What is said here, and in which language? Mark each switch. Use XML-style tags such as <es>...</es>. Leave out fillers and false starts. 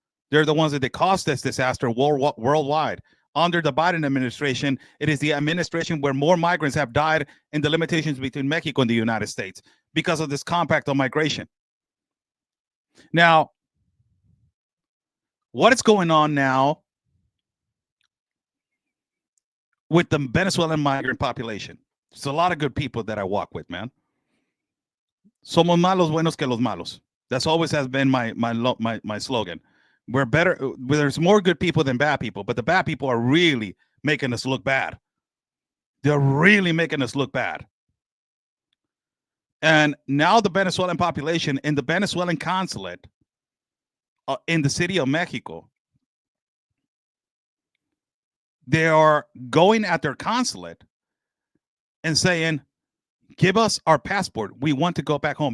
<en>They're the ones that they caused this disaster worldwide. Under the Biden administration, it is the administration where more migrants have died in the limitations between Mexico and the United States because of this compact on migration. Now, what is going on now with the Venezuelan migrant population? There's a lot of good people that I walk with, man.</en> <es>Somos más los buenos que los malos.</es> <en>That's always has been my slogan. We're better. There's more good people than bad people, but the bad people are really making us look bad. They're really making us look bad. And now the Venezuelan population in the Venezuelan consulate in the city of Mexico, they are going at their consulate and saying, give us our passport. We want to go back home.</en>